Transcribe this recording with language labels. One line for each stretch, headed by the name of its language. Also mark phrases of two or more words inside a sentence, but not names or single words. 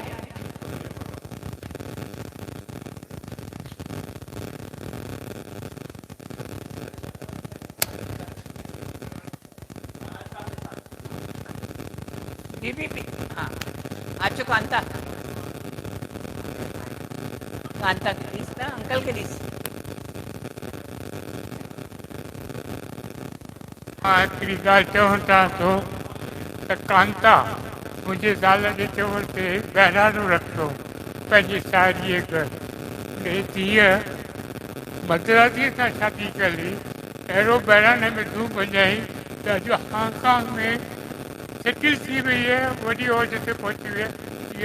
Sindhi: हाँ अचो कांता कांता के ॾिस ना अंकल के ॾिस। हिकिड़ी ॻाल्हि चवणु चाहियां थो त कांता मुंहिंजे ज़ाल जे चवण ते बहिराणो रखियो पंहिंजी साहेड़ीअ घर धीअ मदरासीअ सां शादी कली अहिड़ो बहिराणे में धूम वॼाई त अॼु हांगकांग में सेटल थी वई आहे वॾी औज ते पहुची वई आहे।